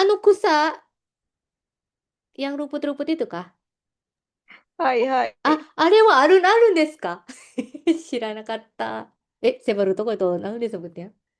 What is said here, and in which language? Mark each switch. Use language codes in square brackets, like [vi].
[id] 草yang rumput-rumput itu kah? [ja] はい。あれはあるんですか？知らなかった。 [id] saya baru tahu itu alun-alun disebutnya.